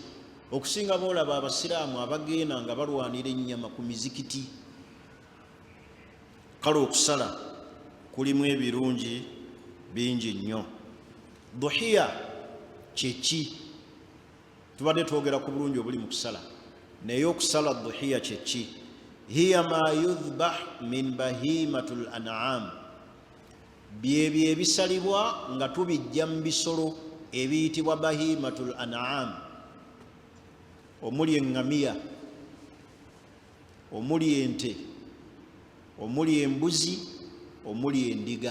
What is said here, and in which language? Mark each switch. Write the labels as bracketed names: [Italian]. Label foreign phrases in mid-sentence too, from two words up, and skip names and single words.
[Ganda] Okusinga boolaba abasiraamu abagenda nga balwanira ennyama ku mizikiti. Kale okusala kulimu ebirungi bingi nnyo. Dhuhiya kyeki? Tubadde twogera ku bulungi obuli mu kusala, naye okusala dhuhiya kyeki? [Arabic] هي ما يذبح من بهيمة الأنعام, [Ganda] byebyo ebisalibwa nga tubijja mu bisolo ebiyitibwa [Arabic] بهيمة الأنعام, [Ganda] omuli eŋŋamiya, omuli ente, omuli embuzi, omuli endiga.